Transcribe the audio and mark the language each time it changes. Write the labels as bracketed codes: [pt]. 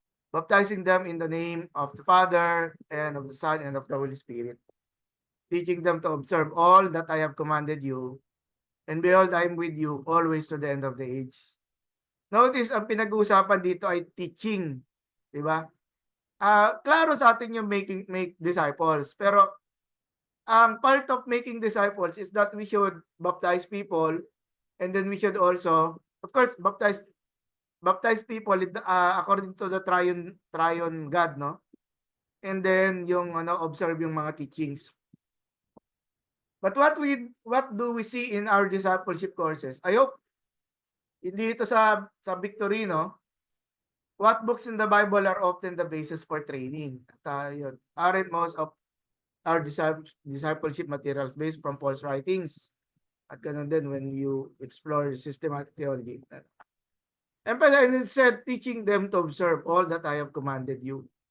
[en] Baptizing them in the name of the Father and of the Son and of the Holy Spirit, teaching them to observe all that I have commanded you. And behold, I am with you always to the end of the age. [tl] Notice, ang pinag-uusapan dito ay teaching. Diba? Klaro sa atin yung make disciples. [en] Pero ang part of making disciples is that we should baptize people, and then we should also, of course, baptize people according to the triune God, no? And then yung observe yung mga teachings. But what do we see in our discipleship courses? [tl] I hope hindi ito sa Victory, no? [en] What books in the Bible are often the basis for training? Aren't most of our discipleship materials based from Paul's writings? [tl] At ganun din [en] when you explore systematic theology. Emphasize, and instead teaching them to observe all that I have commanded you.